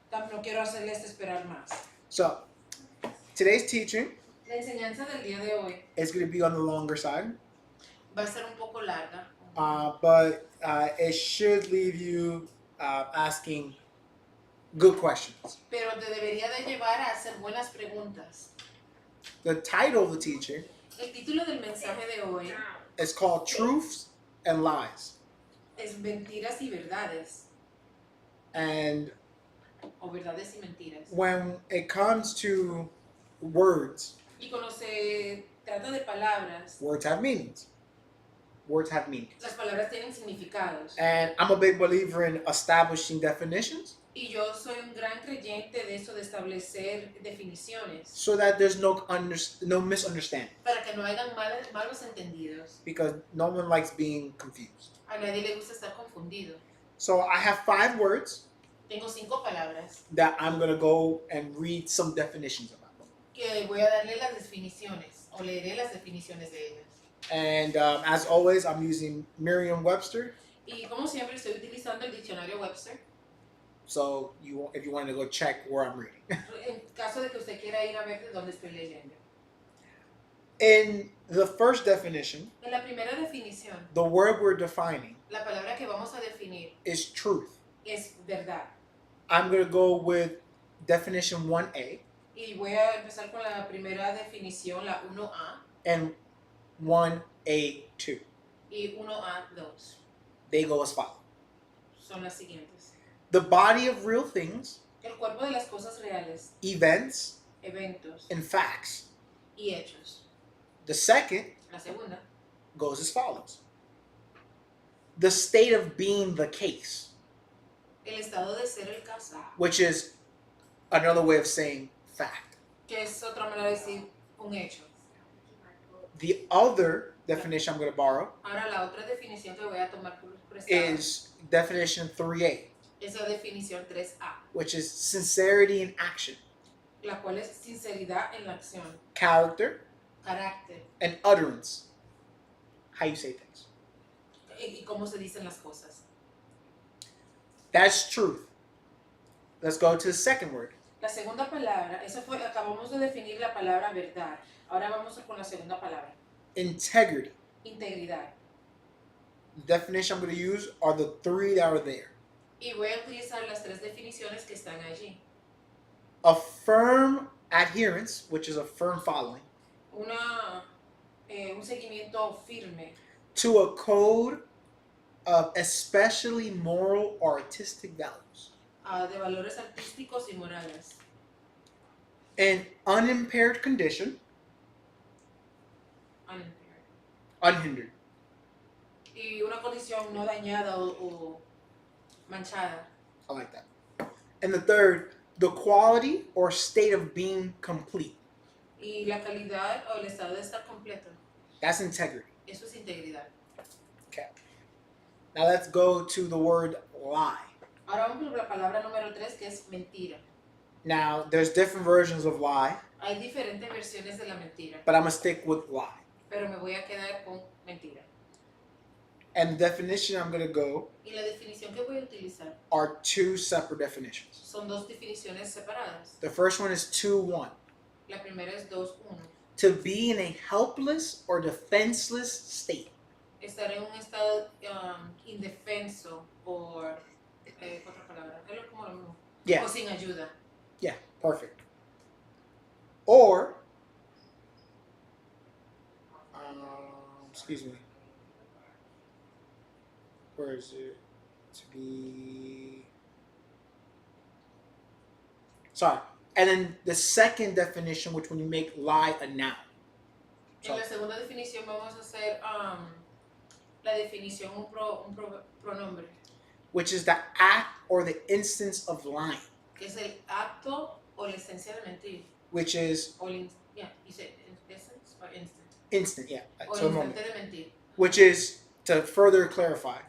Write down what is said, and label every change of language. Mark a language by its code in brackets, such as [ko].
[es] no quiero hacerles esperar más. [en] So, today's teaching [es] La enseñanza del día de hoy [en] is going to be on the longer side, [es] va a ser un poco larga, [en] but it should leave you asking good questions. [es] pero te debería de llevar a hacer buenas preguntas. [en] The title of the teaching [es] El título del mensaje de hoy [en] is called Truths and Lies. [es] es Mentiras y Verdades, [en] And [es] o Verdades y Mentiras. [en] when it comes to words, [es] Y cuando se trata de palabras, [en] words have meanings. Words have meanings. [es] las palabras tienen significados. [en] And I'm a big believer in establishing definitions [es] Y yo soy un gran creyente de eso de establecer definiciones [en] so that there's no misunderstanding. [es] para que no hayan malos entendidos. [en] Because no one likes being confused. [es] A nadie le gusta estar confundido. [en] So I have 5 words [es] Tengo 5 palabras [en] that I'm going to go and read some definitions about. [es] que voy a darle las definiciones o leeré las definiciones de ellas. [en] And as always, I'm using Merriam-Webster. [es] Y como siempre estoy utilizando el diccionario Webster. [en] So if you wanted to go check where I'm reading. [es] En caso de que usted quiera ir a ver de dónde estoy leyendo. [en] In the first definition, [es] En la primera definición, [en] the word we're defining [es] la palabra que vamos a definir [en] is truth. [es] es verdad. [en] I'm going to go with definition 1A [es] Y voy a empezar con la primera definición, la 1A [en] and 1A2. [es] y 1A2. [en] They go as follows. [es] Son las siguientes. [en] The body of real things, [es] El cuerpo de las cosas reales, [en] events, [es] eventos [en] and facts. [es] y hechos. [en] The second [es] La segunda, [en] goes as follows. The state of being the case, [es] el estado de ser el caso, [en] which is another way of saying fact. [es] que es otra manera de decir un hecho. [en] The other definition I'm going to borrow [es] Ahora la otra definición que voy a tomar por prestada [en] is definition 3A, [es] es la definición 3A, [en] which is sincerity in action, [es] la cual es sinceridad en la acción, [en] character, [es] carácter [en] and utterance. How you say things. [es] y cómo se dicen las cosas. [en] That's truth. Let's go to the second word. [es] La segunda palabra, acabamos de definir la palabra verdad. Ahora vamos con la segunda palabra, [en] Integrity. [es] integridad. [en] The definition I'm going to use are the 3 that are there. [es] Y voy a utilizar las 3 definiciones que están allí. [en] A firm adherence, which is a firm following, [es] Un seguimiento firme [en] to a code of especially moral or artistic values. [es] De valores artísticos y morales. [en] An unimpaired condition, unhindered. [es] Y una condición no dañada o manchada. [en] I like that. And the third, the quality or state of being complete. [es] Y la calidad o el estado de estar completo. [en] That's integrity. [es] Eso es integridad. [en] Okay. Now let's go to the word lie. [es] Ahora vamos con la palabra número 3, que es mentira. [en] Now, there's different versions of lie, [es] Hay diferentes versiones de la mentira, [en] but I'm going to stick with lie. [es] pero me voy a quedar con mentira. [en] And the definition I'm going to go [es] Y la definición que voy a utilizar [en] are 2 separate definitions. [es] son 2 definiciones separadas. [en] The first one is 2:1. [es] La primera es 2.1. [en] To be in a helpless or defenseless state. [es] Estar en un estado indefenso o otra palabra, es como lo mismo. [en] Yeah. [es] O sin ayuda. [en] Yeah, perfect. Or, excuse me. Where is it? To be. Sorry. And then the second definition, which when you make lie a noun. [es] En la segunda definición vamos a hacer la definición un pronombre. [en] Which is the act or the instance of lying. [es] Que es el acto o la esencia de mentir. [en] Which is... Yeah, you said essence or instant? Instant, yeah. [es] O [en] so [es] instante de mentir. [en] Which is, to further clarify,